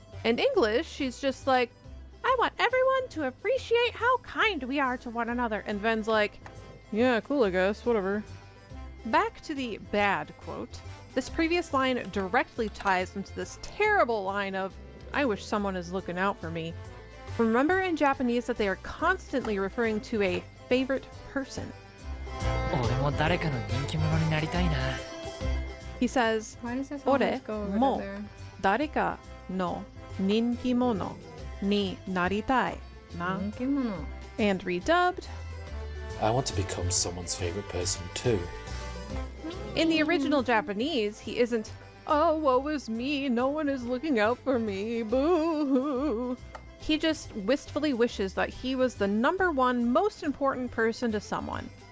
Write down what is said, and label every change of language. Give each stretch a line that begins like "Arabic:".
English: In English, she's just like, I want everyone to appreciate how kind we are to one another, and Ven's like, yeah, cool, I guess, whatever. Back to the bad quote. This previous line directly ties into this terrible line of, I wish someone is looking out for me. Remember in Japanese that they are constantly referring to a favorite person.
Japanese: 俺も誰かの人気者になりたいな。
English: He says,
Japanese: 俺も誰かの人気者になりたいな.
English: And redubbed, I want to become someone's favorite person too. In the original Japanese, he isn't, "Oh, woe is me, no one is looking out for me, boo-hoo." He just wistfully wishes that he was the #1 most important person to someone.